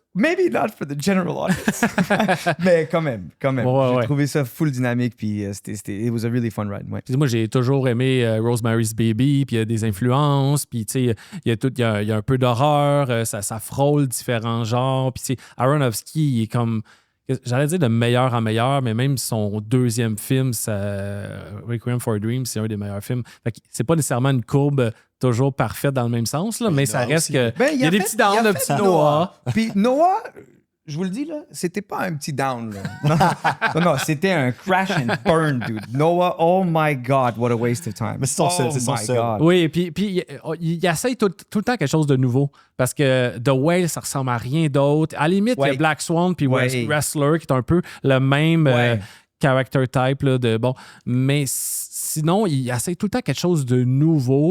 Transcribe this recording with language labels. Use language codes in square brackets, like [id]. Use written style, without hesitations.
[en] Maybe not for the general audience. [fr] Mais quand même. J'ai trouvé ça full dynamique, puis [en] it was a really fun ride. [fr] Ouais. Moi, j'ai toujours aimé Rosemary's Baby, puis il y a des influences, puis tu sais, il y a un peu d'horreur, ça frôle différents genres, puis tu sais, Aronofsky, il est comme... J'allais dire de meilleur en meilleur, mais même son 2e film, Requiem for a Dream, c'est un des meilleurs films. Fait que c'est pas nécessairement une courbe toujours parfaite dans le même sens, là, mais ça reste que... il y a des petits downs de petits Noah. Puis Noah, je vous le dis, là, c'était pas un petit down. Là. Non, c'était un [en] crash and burn, dude. Noah, oh my God, what a waste of time. [fr] Mais c'est son seul. Oui, puis il essaye tout le temps quelque chose de nouveau. Parce que The Whale, ça ressemble à rien d'autre. À la limite, il y a Black Swan puis Wrestler qui est un peu le même character type. Là, mais sinon, il essaye tout le temps quelque chose de nouveau.